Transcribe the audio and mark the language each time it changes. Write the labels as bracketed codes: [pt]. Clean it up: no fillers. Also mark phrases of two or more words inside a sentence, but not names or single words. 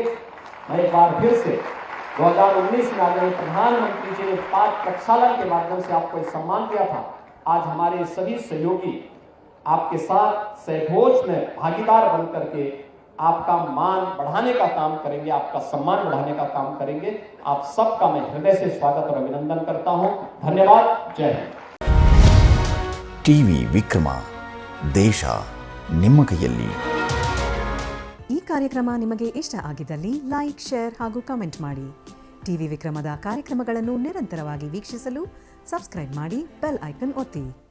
[hi] मैं एक बार फिर से 2019 में आदरणीय प्रधानमंत्री जी ने 5 प्रक्षालन के माध्यम से आपको सम्मान दिया था। आज हमारे सभी सहयोगी आपके साथ सहभोज में भागीदार बन करके आपका मान बढ़ाने का काम करेंगे, आपका सम्मान बढ़ाने का काम करेंगे। आप सबका मैं हृदय से स्वागत और अभिनंदन करता हूं। धन्यवाद। जय हिंद। [kn] ಟಿವಿ ವಿಕ್ರಮ, ದೇಶ ನಿಮ್ಮ ಕೈಯಲ್ಲಿ. ಈ ಕಾರ್ಯಕ್ರಮ ನಿಮಗೆ ಇಷ್ಟ ಆಗಿದ್ದಲ್ಲಿ [en] like, share [kn] ಹಾಗೂ ಕಮೆಂಟ್ ಮಾಡಿ. ಟಿವಿ ವಿಕ್ರಮದ ಕಾರ್ಯಕ್ರಮಗಳನ್ನು ನಿರಂತರವಾಗಿ ವೀಕ್ಷಿಸಲು ಸಬ್ಸ್ಕ್ರೈಬ್ ಮಾಡಿ, [en] bell icon [kn] ಒತ್ತಿ.